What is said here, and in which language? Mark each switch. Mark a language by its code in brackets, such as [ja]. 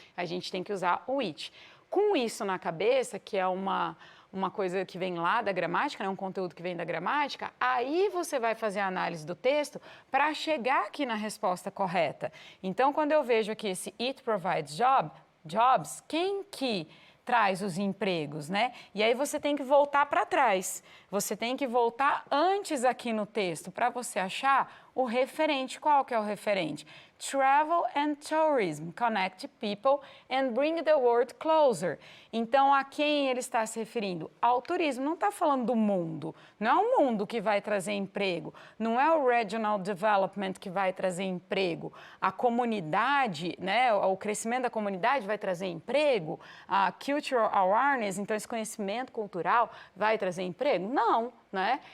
[pt] A gente tem que usar o it. Com isso na cabeça, que é uma coisa que vem lá da gramática, né, um conteúdo que vem da gramática, aí você vai fazer a análise do texto para chegar aqui na resposta correta. Então, quando eu vejo aqui esse it provides jobs, quem que traz os empregos, né? E aí você tem que voltar para trás. Você tem que voltar antes aqui no texto para você achar o referente. Qual que é o referente? [en] Travel and tourism connect people and bring the world closer. [pt] Então, a quem ele está se referindo? Ao turismo. Não está falando do mundo. Não é o mundo que vai trazer emprego. Não é o regional development que vai trazer emprego. A comunidade, né, o crescimento da comunidade vai trazer emprego. A cultural awareness, então esse conhecimento cultural vai trazer emprego? Não. Né?